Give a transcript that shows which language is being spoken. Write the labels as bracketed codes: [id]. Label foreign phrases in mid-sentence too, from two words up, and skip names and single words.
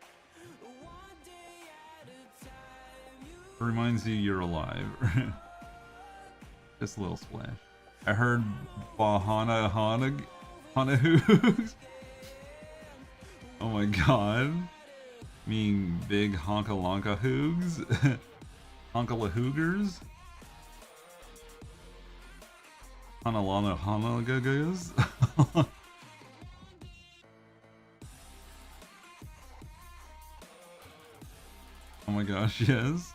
[en] Reminds you you're alive. Just a little splash. I heard Bahana Hoogs. Oh my god. Mean big honka lonka hoogs. Honka la hoogers. Hanalana hanagagas. Oh my gosh, yes.